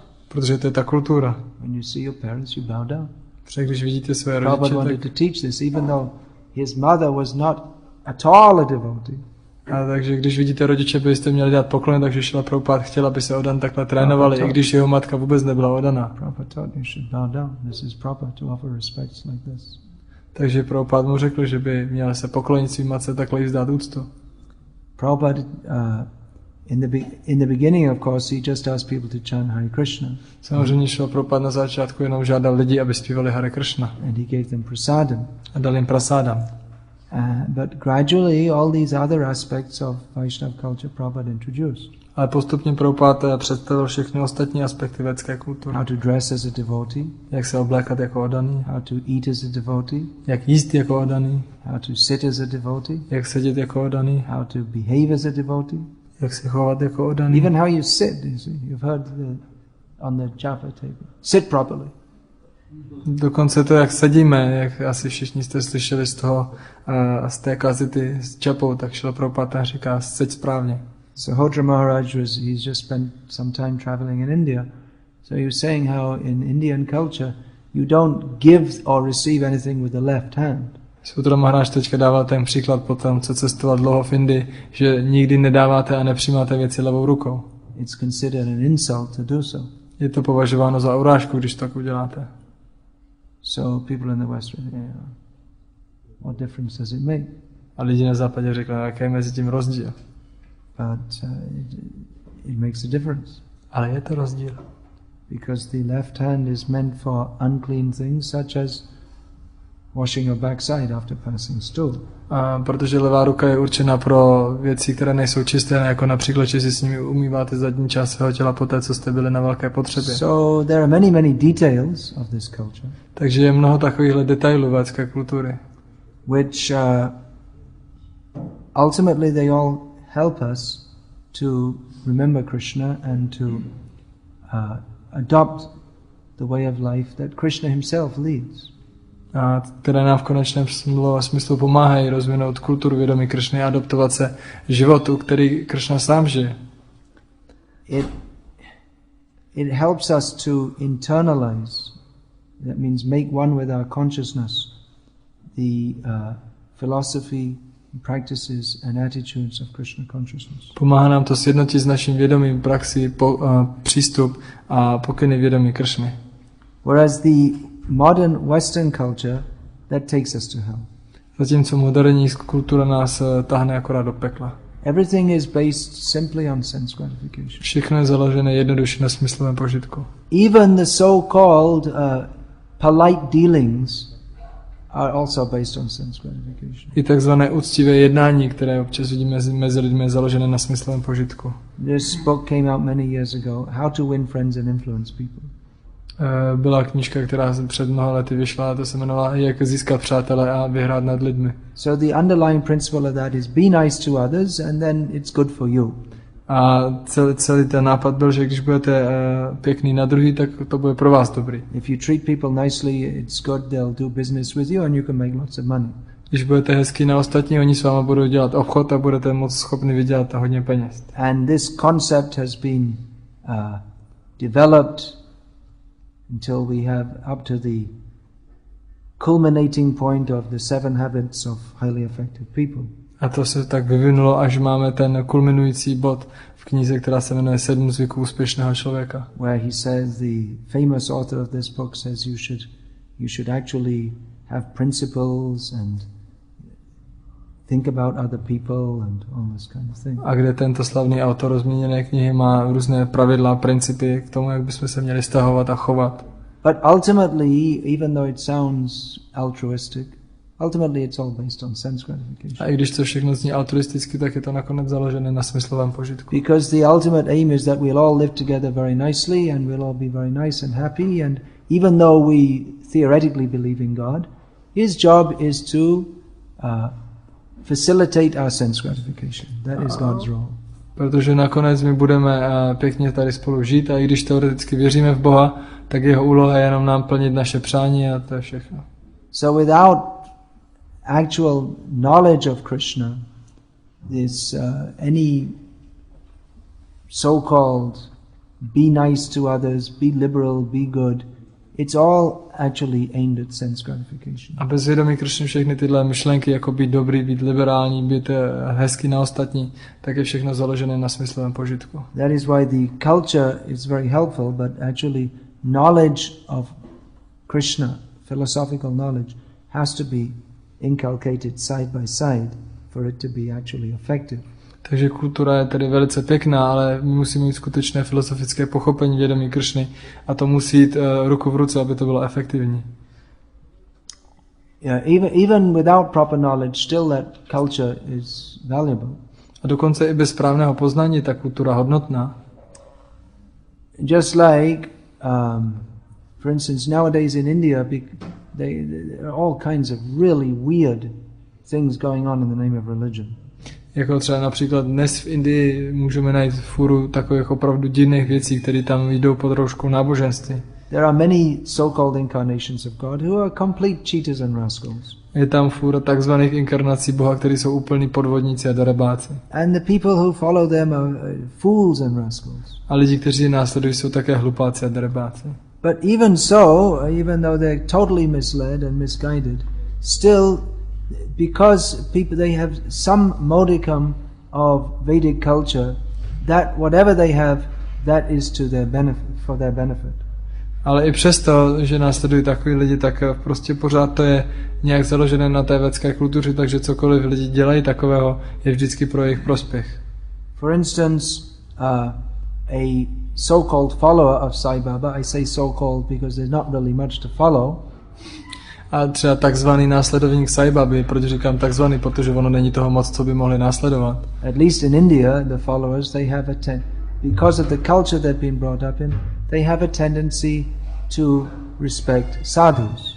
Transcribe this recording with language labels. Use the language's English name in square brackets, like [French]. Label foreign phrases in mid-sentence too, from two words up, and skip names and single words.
[Czech] Protože to je ta kultura. [English] When you see your parents, you bow down. [Czech] Protože když vidíte své [English] Prabhupada [Czech] rodiče, [English] wanted [Czech] tak... [English] to teach this, even though his mother was not at all a devotee. [Czech] A takže když vidíte rodiče, byste měli dát poklony, takže šla Prabhupada chtěla, aby se odan takhle trénovali, i když jeho matka vůbec nebyla odaná. [English] Prabhupada taught you should bow down. This is proper to offer respects like this. [Czech] Takže Prabhupada mu řekl, že by měl se poklonit svým matce, takhle jí vzdát úctu. [English] Prabhupada, in the beginning, of course, he just asked people to chant Hare Krishna. [Czech] Samozřejmě šel Prabhupada na začátku, jenom žádal lidi, aby zpívali Hare Krishna. [English] And he gave them prasadam. [Czech] A dal jim prasádam. [English] But gradually, all these other aspects of Vaishnava culture Prabhupada introduced. [Czech] Ale postupně Prabhupada představil všechny ostatní aspekty védské kultury. [English] How to dress as a devotee. [Czech] Jak se oblékat jako oddaný. [English] How to eat as a devotee. [Czech] Jak jíst jako oddaný. [English] How to sit as a devotee. [Czech] Jak sedět jako oddaný. [English] How to behave as a devotee. [Czech] Jak se chovat jako oddaný. [English] Even how you sit, you see. You've heard on the japa table. Sit properly. [Czech] Dokonce to, jak sedíme, jak asi všichni jste slyšeli z té kazety s čapou, tak šel Prabhupada a říká, seď správně. [English] So Hodra Maharaj he's just spent some time traveling in India. So he was saying how in Indian culture you don't give or receive anything with the left hand. [Czech] Hodra Maharaj teďka dával ten příklad po tom, co cestoval dlouho v Indii, že nikdy nedáváte a nepřijímáte věci levou rukou. [English] It's considered an insult to do so. [Czech] Je to považováno za urážku, když tak uděláte. [English] So people in the West, what difference does it make? [Czech] A lidi na západě řekli, jaký je mezi tím rozdíl. [English] But it makes a difference. [Czech] Ale je to rozdíl. [English] Because the left hand is meant for unclean things such as washing your backside after passing stool. [Czech] Protože levá ruka je určena pro věci, které nejsou čisté, jako například, že si s nimi umýváte zadní část svého těla poté, co jste byli na velké potřebě. [English] So there are many details of this culture. [Czech] Takže je mnoho takovýchhle detailů védské kultury. [English] Which ultimately they all help us to remember Krishna and to adopt the way of life that Krishna himself leads. [Czech] A které nám v konečném smyslu pomáhají rozvinout kulturu vědomí Kršny a adoptovat se životu, který Kršna sám žije. [English] It helps us to internalize, that means make one with our consciousness, the philosophy, practices and attitudes of Krishna consciousness. [Czech] Pomáhá nám to sjednotit s naším vědomím praxi, přístup a pokyny vědomí Kršny. [English] Whereas the modern Western culture, that takes us to hell. [Czech] Zatímco moderní kultura nás tahne akorát do pekla. [English] Everything is based simply on sense gratification. [Czech] Všechno je založené jednoduše na smyslovém požitku. [English] Even the so-called polite dealings are also based on sense gratification. [Czech] I takzvané úctivé jednání, které občas vidíme mezi lidmi, je založené na smyslovém požitku. [English] This book came out many years ago, How to Win Friends and Influence People. [Czech] Byla knížka, která před mnoha lety vyšla, to se jmenovala Jak získat přátele a vyhrát nad lidmi. [English] So the underlying principle of that is be nice to others and then it's good for you. [Czech] A celý ten nápad byl, že když budete pěkný na druhý, tak to bude pro vás dobrý. [English] If you treat people nicely, it's good, they'll do business with you and you can make lots of money. [Czech] Když budete hezký na ostatní, oni s váma budou dělat obchod a budete moc schopni vydělat hodně peněz. [English] And this concept has been developed until we have up to the culminating point of the 7 habits of highly effective people. [Czech] A to se tak vyvinulo, až máme ten kulminující bod v knize, která se jmenuje 7 zvyků úspěšného člověka. [English] Where he says, the famous author of this book says you should actually have principles and think about other people and all this kind of thing. [Czech] A kde tento slavný autor zmíněné knihy má různé pravidla, principy k tomu, jak bychom se měli stahovat a chovat. [English] But ultimately, even though it sounds altruistic, ultimately it's all based on sense gratification. [Czech] A i když to všechno zní altruisticky, tak je to nakonec založené na smyslovém požitku. [English] Because the ultimate aim is that we'll all live together very nicely and we'll all be very nice and happy, and even though we theoretically believe in God, His job is to facilitate our sense gratification. That is God's role. [Czech] Protože nakonec my budeme pěkně tady spolu žít a i když teoreticky věříme v Boha, tak jeho úloha je jenom nám plnit naše přání a to je všechno. [English] So without actual knowledge of Krishna, this any so-called be nice to others, be liberal, be good, it's all actually aimed at sense gratification. [Czech] A bez vědomí Krishny všechny tyhle myšlenky, jako být dobrý, být liberální, být hezký na ostatní, tak je všechno založené na smyslovém požitku. [English] That is why the culture is very helpful, but actually knowledge of Krishna, philosophical knowledge, has to be inculcated side by side for it to be actually effective. [Czech] Takže kultura je tedy velice pěkná, ale my musíme mít skutečné filozofické pochopení vědomí Kršny a to musí jít ruku v ruce, aby to bylo efektivní. [English] Yeah, even without proper knowledge, still that culture is valuable. [Czech] A dokonce i bez správného poznání je ta kultura hodnotná. [English] Just like, for instance, nowadays in India, there are all kinds of really weird things going on in the name of religion. [Czech] Jako třeba například dnes v Indii můžeme najít fůru takových opravdu divných věcí, které tam jdou pod rouškou náboženství. [English] There are many so-called incarnations of God who are complete cheaters and rascals. [Czech] Je tam fůra takzvaných inkarnací Boha, kteří jsou úplní podvodníci a darebáci. [English] And the people who follow them are fools and rascals. [Czech] A lidi, kteří je následují, jsou také hlupáci a darebáci. [English] But even so, even though they're totally misled and misguided, still, because people, they have some modicum of Vedic culture, that whatever they have, that is to their benefit, for their benefit. [Czech] Ale i přesto, že následují takový lidi, tak prostě pořád to je nějak založené na té védské kultuře, takže cokoliv lidi dělají takového, je vždycky pro jejich prospěch. [English] For instance, a so-called follower of Sai Baba, I say so-called because there's not really much to follow. [Czech] A třeba takzvaný následovník Sai Baby, proč říkám takzvaný, protože ono není toho moc, co by mohli následovat. [English] At least in India, the followers, they have because of the culture they've been brought up in, they have a tendency to respect sadhus.